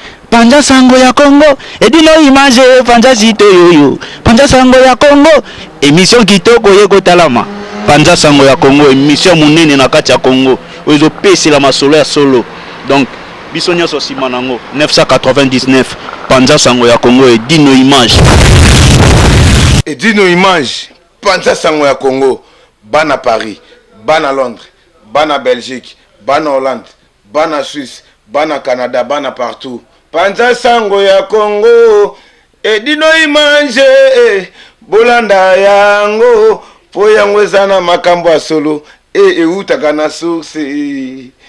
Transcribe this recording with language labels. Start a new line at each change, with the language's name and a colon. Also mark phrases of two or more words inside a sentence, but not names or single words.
Lingala: Panza Sango ya Congo, Edino Image, Panza Site Yoyo. Panza Sango ya Congo, émission kitoko ye kotalama. Panza Sango ya Congo, émission monene na kati ya Congo. Oyo ezopesela masolo ya solo. Donc, biso nyonso nsima nango,
French: neuf cent quatre-vingt-dix-neuf,
Lingala: Panza Sango ya Congo, Edino Image. Edino Image, Panza Sango ya Congo, bana Paris, bana Londres, bana Belgique, bana Hollande. bana Suisse, bana Canada, bana partout. Panza sango ya Congo, Edino Image, eh, bolanda yango, po yango eza na makambo ya solo, eh, eutaka na source, eh.